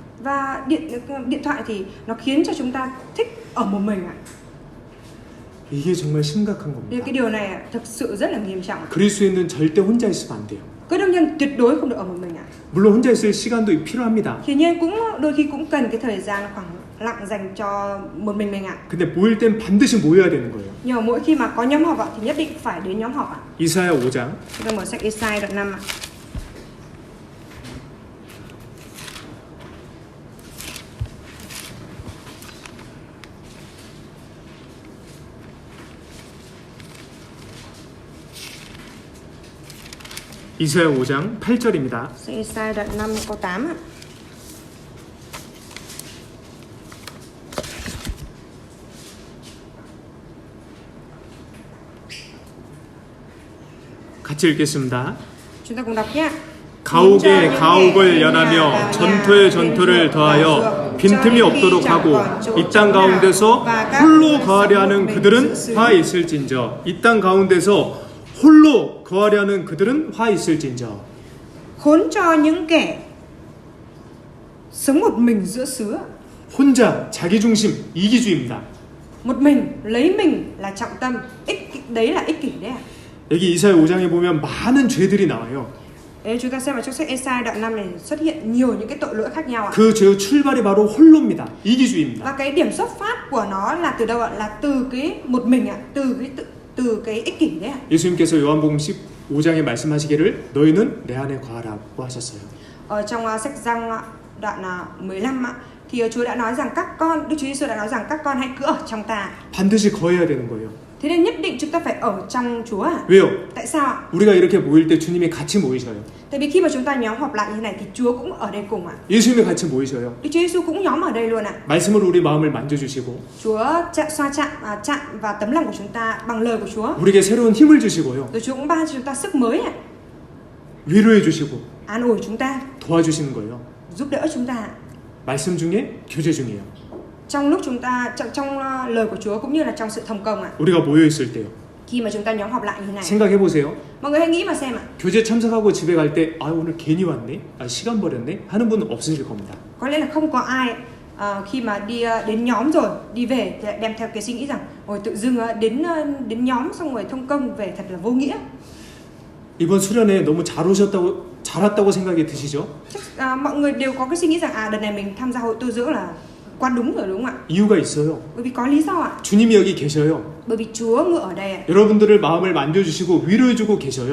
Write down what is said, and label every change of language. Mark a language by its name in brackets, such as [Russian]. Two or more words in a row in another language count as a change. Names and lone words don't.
[Vietnamese] Và điện thoại thì nó khiến cho chúng ta thích ở một mình ạ. [Korean] 이게 정말 심각한 [Vietnamese] Thì [Korean] 겁니다. [Vietnamese] cái điều này thực sự rất là nghiêm trọng. [Korean] 그리스도인은 절대 혼자 있으면 안 돼요. [Vietnamese] Cơ đốc nhân tuyệt đối không được ở một mình ạ. [Korean] 물론 혼자 있을 시간도 필요합니다. [Vietnamese] Tuy nhiên cũng đôi khi cũng cần cái thời gian khoảng lặng dành cho một mình ạ. [Korean] 근데 모일 땐 반드시 모여야 되는 거예요. [Vietnamese] Nhưng mà mỗi khi mà có nhóm họp ạ thì nhất định phải đến nhóm họp ạ. [Korean] 이사야 5장 [Vietnamese] Chúng ta mở sách Ê-sai đoạn 5 ạ. [Korean] 이사야 5장 8절입니다. [Vietnamese] Sách Ê-sai đoạn 5 câu 8 ạ. [Korean] 같이 읽겠습니다. [Vietnamese] Chúng ta cùng đọc nhé. [Korean] 가옥에 가옥을 연하며 전토에 전토를 더하여 빈틈이 없도록 하고 이 땅 가운데서 홀로 거하려 하는 그들은 화 있을진저. 이 땅 가운데서 홀로 거하려 하는 그들은 화 있을진저. [Vietnamese] Khốn cho những kẻ sống một mình giữa xứ. [Korean] 혼자 자기중심 이기주의입니다. [Vietnamese] Một mình, lấy mình là trọng tâm, đấy là ích kỷ đấy ạ. [Korean] 여기 이사야 5장에 보면 많은 죄들이 나와요. [Vietnamese] Nếu chúng ta xem vào trong sách Ê-sai đoạn 5 này xuất hiện nhiều những cái tội lỗi khác nhau ạ. [Korean] 그 죄의 출발이 바로 홀로입니다. 이기주의입니다. [Vietnamese] Và cái điểm xuất phát của nó là từ đâu ạ? Là từ cái một mình ạ, từ cái ích kỷ đấy ạ. [Korean] 예수님께서 요한복음 15장에 말씀하시기를 너희는 내 안에 거하라고 하셨어요. [Vietnamese] Ở trong sách Giăng đoạn 15 ạ, thì Chúa đã nói rằng các con, Đức Chúa Giêsu đã nói rằng các con hãy cứ ở trong ta. [Korean] 반드시 거해야 되는 거예요. [Vietnamese] Thế nên nhất định chúng ta phải ở trong Chúa à? [Korean] 왜요? [Vietnamese] Tại sao ạ? [Korean] 우리가 이렇게 모일 때 주님이 같이 모이셔요. [Vietnamese] Tại vì khi mà chúng ta nhóm họp lại như thế này thì Chúa cũng ở đây cùng ạ. [Korean] 예수님이 같이 모이셔요. [Vietnamese] Đức Chúa Giêsu cũng nhóm ở đây luôn ạ. [Korean] 말씀으로 우리 마음을 만져주시고 [Vietnamese] Chúa xoa chạm vào tấm lòng của chúng ta bằng lời của Chúa. [Korean] 우리에게 새로운 힘을 주시고요. [Vietnamese] Rồi Chúa cũng ban cho chúng ta sức mới ạ. [Korean] 위로해 주시고 [Vietnamese] An ủi chúng ta, [Korean] 도와주시는 거예요. [Vietnamese] giúp đỡ chúng ta. [Korean] 말씀 중에 교제 중이에요. [Vietnamese] Trong lúc chúng ta trong lời của Chúa cũng như là trong sự thông công ạ. [Korean] 우리가 모여 있을 때요. [Vietnamese] Khi mà chúng ta nhóm họp lại như thế này, [Korean] 생각해 보세요. [Vietnamese] mọi người hãy nghĩ mà xem ạ. [Korean] 교제 참석하고 집에 갈 때 아 오늘 괜히 왔네. 아 시간 버렸네. 하는 분은 없으실 겁니다. [Vietnamese] Có lẽ là không có ai khi mà đi đến nhóm rồi đi về thì lại đem theo cái suy nghĩ rằng ôi tự dưng đến nhóm xong rồi thông công về thật là vô nghĩa. [Korean] 이번 수련회 너무 잘 왔다고 생각이 드시죠? [Vietnamese] Chắc mọi người đều có cái suy nghĩ rằng đợt này mình tham gia hội tu dưỡng là quá đúng rồi đúng không ạ? [Korean] 이유가 있어요. [Vietnamese] Bởi vì có lý do ạ. [Korean] 주님이 여기 계셔요. [Vietnamese] Bởi vì Chúa ngự ở đây ạ. [Korean] 여러분들을 마음을 만져주시고 위로해주고 계셔요.